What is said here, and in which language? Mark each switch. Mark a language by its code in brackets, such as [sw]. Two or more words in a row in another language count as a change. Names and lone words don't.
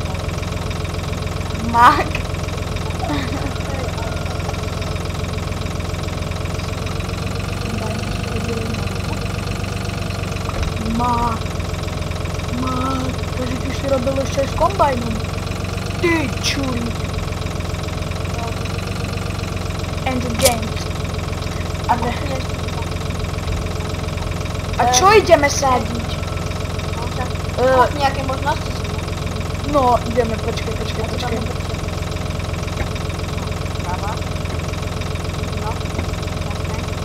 [sk] Mak. Takže ty si robil ešte aj s kombajnom. Ty čurík. [en] And the games. [sk] A čo ideme sádiť? Nejaké možnosti sú. No, ideme, počkaj. Práva. No, jasné.